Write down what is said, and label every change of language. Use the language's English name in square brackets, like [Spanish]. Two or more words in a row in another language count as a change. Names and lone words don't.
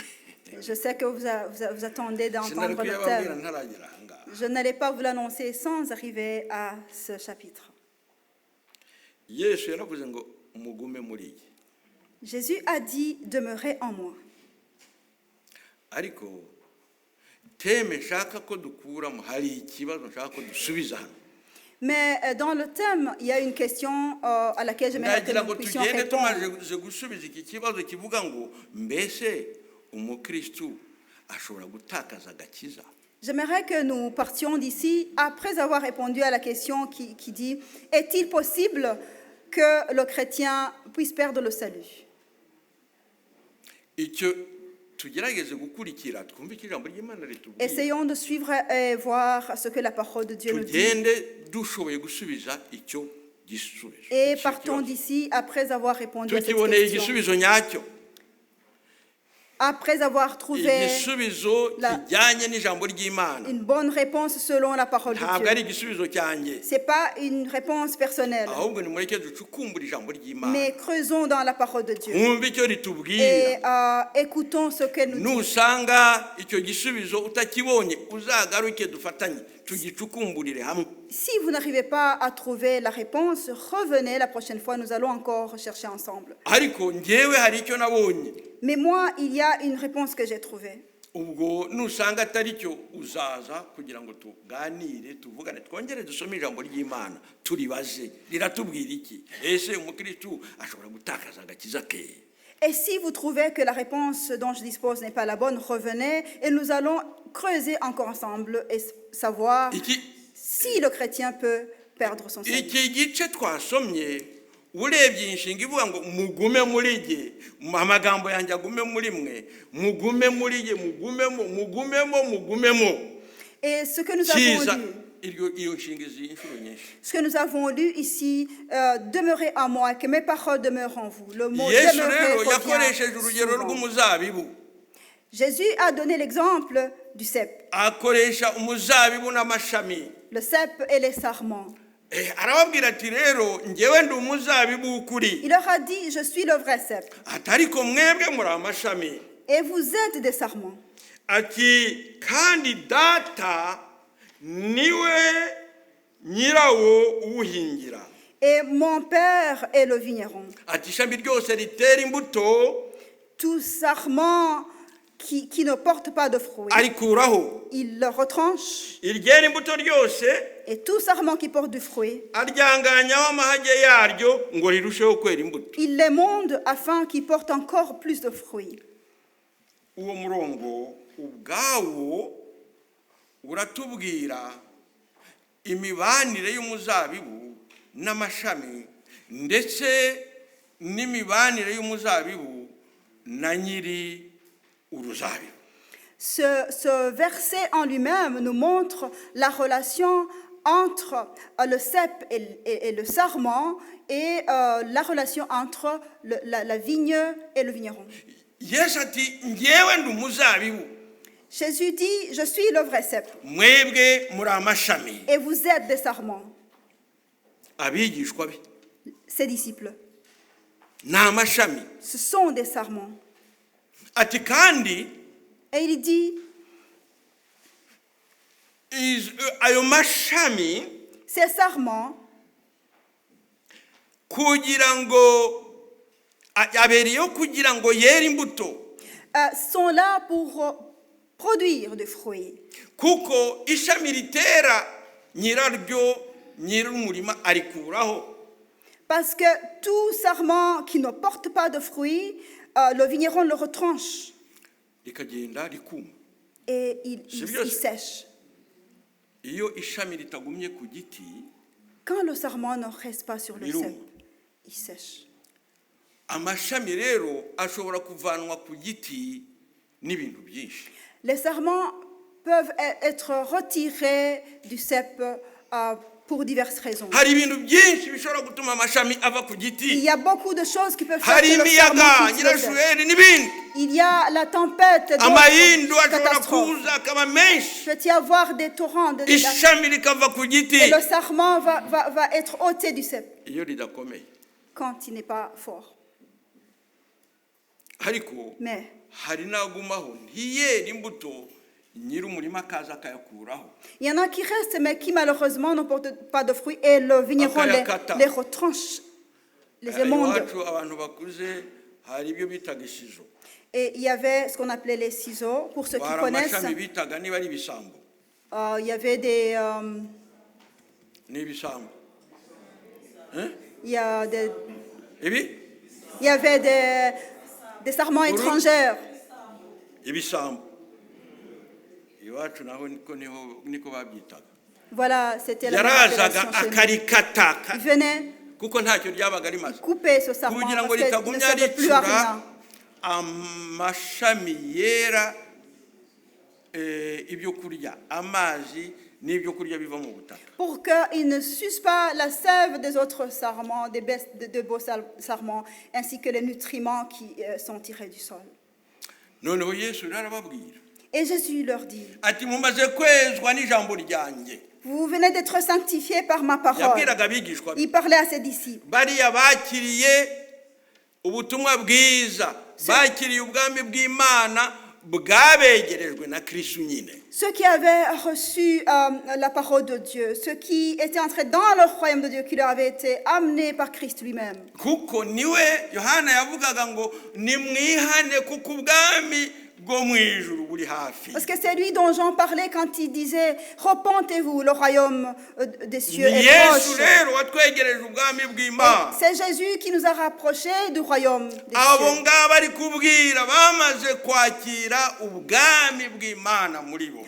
[French] Je sais que vous attendez [Kinyarwanda] sinari [French] d'entendre le [Kinyarwanda] kuyababwira [French] thème. [Kinyarwanda] ntaragera aha ngaha [French] Je n'allais pas vous l'annoncer sans arriver à ce chapitre. [Kinyarwanda] yesu yaravuze ngo mugume muri ye [French] Jésus a dit, demeurez en moi. [Kinyarwanda] ariko teme nshaka ko dukuramo hari ikibazo nshaka ko dusubiza hano [French] Mais dans le thème, il y a une question à laquelle j'aimerais que [Kinyarwanda] ndagira [French] nous [Kinyarwanda] ngo [French] puissions [Kinyarwanda] tugende [French] répondre. [Kinyarwanda] tumaze gusubiza iki kibazo kivuga ngo mbese umukristu ashobora gutakaza agakiza [French] J'aimerais que nous partions d'ici après avoir répondu à la question qui dit, est-il possible que le chrétien puisse perdre le salut? [Kinyarwanda] icyo tugerageze gukurikira twumve icyo ijambo ry'Imana ritubwira [French] Essayons de suivre et voir ce que la parole de Dieu nous dit. [Kinyarwanda] tugende dushoboye gusubiza icyo gisubizo [French] Et [Kinyarwanda] icyo [French] partons [Kinyarwanda] kibazo. [French] d'ici après avoir répondu à cette [Kinyarwanda] tukiboneye [French] question. [Kinyarwanda] igisubizo nyacyo [French] Après avoir trouvé [Kinyarwanda] igisubizo [French] la- [Kinyarwanda] kijyanye n'ijambo ry'Imana. [French] une bonne réponse selon la parole de [Kinyarwanda] Ntabwo ari [French] Dieu. [Kinyarwanda] igisubizo cyanjye, [French] Ce n'est pas une réponse personnelle, [Kinyarwanda] ahubwo nimureke ducukumbure ijambo ry'Imana, [French] mais creusons dans la parole de Dieu [Kinyarwanda] mwumve icyo ritubwira. [French] et écoutons ce que nous dit. [Kinyarwanda] Nusanga icyo gisubizo utakibonye, uzagaruke dufatanye tugicukumburire hamwe. [French] Si vous n'arrivez pas à trouver la réponse, revenez la prochaine fois, nous allons encore chercher ensemble. [Kinyarwanda] Ariko njyewe hari icyo nabonye, [French] Mais moi, il y a une réponse que j'ai trouvée. [Kinyarwanda] ubwo nusanga atari cyo uzaza kugira ngo tuganire, tuvugane, twongere dusome ijambo ry'Imana, turibaze riratubwira iki. Ese umukristo ashobora gutakaza agakiza ke? [French] Et si vous trouvez que la réponse dont je dispose n'est pas la bonne, revenez et nous allons creuser encore ensemble et savoir si le chrétien peut perdre son salut. [Kinyarwanda] Iki gice twasomye, urebye inshinga ivuga ngo mugume muri jye, amagambo yanjye agume muri mwe, mugume muri jye, mugumemo. [French] Et ce que nous avons lu, [Kinyarwanda] iyo nshinga izi inshuro nyinshi. [French] ce que nous avons lu ici, demeurez en moi, que mes paroles demeurent en vous. Le mot [Kinyarwanda] Yesu [French] demeurer [Kinyarwanda] rero yakoresheje [French] revient [Kinyarwanda] urugero [French] souvent. [Kinyarwanda] rw'umuzabibu. [French] Jésus a donné l'exemple du cep, [Kinyarwanda] Akoresha umuzabibu n'amashami. [French] le cep et les sarments. [Kinyarwanda] Arababwira ati rero njyewe ndi umuzabibu w'ukuri. [French] Il leur a dit, je suis le vrai cep [Kinyarwanda] Ati ariko mwebwe muri amashami. [French] et vous êtes des sarments. [Kinyarwanda] Ati kandi data niwe nyirawo uwuhingira. [French] Et mon père est le vigneron. [Kinyarwanda] Ati ishami ryose ritera imbuto [French] Tout sarment qui ne porte pas de fruits, [Kinyarwanda] arikuraho, [French] il le retranche. [Kinyarwanda] iryera imbuto ryose [French] Et tout sarment qui porte du fruit, [Kinyarwanda] aryanganyaho amahage yaryo ngo rirusheho kwera imbuto. [French] il l'émonde afin qu'il porte encore plus de fruits. [Kinyarwanda] Uwo murongo ubwawo uratubwira imibanire y'umuzabibu n'amashami, ndetse n'imibanire y'umuzabibu na nyiri uruzabibu. [French] Ce verset en lui-même nous montre la relation entre le cep et le sarment et la relation entre la vigne et le vigneron. [Kinyarwanda] Yesu ati njyewe ndi umuzabibu, [French] Jésus dit, je suis le vrai cep [Kinyarwanda] mwebwe muri amashami. [French] et vous êtes des sarments, [Kinyarwanda] Abigishwa be [French] ses disciples. [Kinyarwanda] ni amashami. [French] Ce sont des sarments. [Kinyarwanda] Ati kandi [French] Et il dit, [Kinyarwanda] ayo mashami [French] ces sarments [Kinyarwanda] kugira ngo abereyeho kugira ngo yere imbuto, [French] sont là pour produire des fruits. [Kinyarwanda] kuko ishami ritera nyiraryo nyir'umurima arikuraho. [French] Parce que tout sarment qui ne porte pas de fruits, le vigneron le retranche [Kinyarwanda] rikagenda rikuma. [French] et il sèche. [Kinyarwanda] Iyo ishami ritagumye ku giti, [French] Quand le sarment ne reste pas sur le [Kinyarwanda] Biruma. [French] cep, il sèche. [Kinyarwanda] amashami rero ashobora kuvanwa ku giti n'ibintu byinshi. [French] Les sarments peuvent être retirés du cep pour diverses raisons. [Kinyarwanda] Hari ibintu byinshi bishobora gutuma amashami ava ku [French] Il [Kinyarwanda] giti. [French] y a beaucoup de choses qui peuvent faire [Kinyarwanda] Hari [French] que le sarment [Kinyarwanda] imiyaga, [French] quitte le cep. [Kinyarwanda] nyirashuheri n'ibindi. [French] Il y a la tempête, [Kinyarwanda] Amahindu [French] d'autres [Kinyarwanda] ashobora [French] catastrophes. [Kinyarwanda] kuza akaba menshi, [French] Il peut y avoir des torrents de dégâts. [Kinyarwanda] ishami rikava ku giti. [French] Et le sarment va être ôté du cep [Kinyarwanda] Iyo ridakomeye. [French] quand il n'est pas fort. [Kinyarwanda] Ariko [French] Mais [Kinyarwanda] hari n'agumaho ntiyere imbuto, nyir'umurima akaza akayakuraho. [French] il y en a qui restent, mais qui malheureusement ne portent pas de fruits et le vigneron les retranche, les émonde. [Kinyarwanda] Iwacu abantu bakuze hari ibyo bitaga isizo. [French] Et il y avait ce qu'on appelait les ciseaux, pour ceux qui [Kinyarwanda] Hari [French] connaissent. [Kinyarwanda] amashami bitaga niba ari ibisambo. [French] Il y avait des, [Kinyarwanda] Ni ibisambo. [French] il y a des, [Kinyarwanda] Ibi? [French] il y avait des sarments étrangères. [Kinyarwanda] Ibisambo. Iwacu naho niko babyitaga. [French] Voilà, c'était la [Kinyarwanda] Yarazaga [French] appellation chez nous. [Kinyarwanda] akarikataka [French] Il venait [Kinyarwanda] kuko ntacyo ryabaga rimaze. [French] couper ce sarment [Kinyarwanda] Kugira ngo [French] parce qu'il ne [Kinyarwanda] ritagumya [French] servait plus à [Kinyarwanda] ricura [French] rien. [Kinyarwanda] amashami yera ibyo kurya, amazi n'ibyo kurya biva mu butaka. [French] Pour qu'ils ne sucent pas la sève des autres sarments, de beaux sarments, ainsi que les nutriments qui sont tirés du sol. [Kinyarwanda] noneho yesu rero arababwira [French] Et Jésus leur dit, [Kinyarwanda] ati mumaze kwezwa n'ijambo ryanjye. [French] vous venez d'être sanctifiés par ma parole. [Kinyarwanda] Yabwiraga abigishwa be, [French] Il parlait à ses disciples. [Kinyarwanda] bariya bakiriye ubutumwa bwiza, bakiriye ubwami bw'Imana bwabegerejwe na Kristo nyine. [French] Ceux qui avaient reçu la parole de Dieu, ceux qui étaient entrés dans le royaume de Dieu, qui leur avait été amené par Christ lui-même. [Kinyarwanda] Kuko niwe Yohana yavugaga ngo nimwihane kuko ubwami bwo mu ijuru buri hafi. [French] Parce que c'est lui dont Jean parlait quand il disait « Repentez-vous, le royaume des cieux est [Kinyarwanda] Yesu [French] proche [Kinyarwanda] rero watwegereje ubwami bw'Imana. » [French] C'est Jésus qui nous a rapprochés du royaume des [Kinyarwanda] Abo [French] cieux. [Kinyarwanda] ngabo ari kubwira bamaze kwakira ubwami bw'Imana muri bo.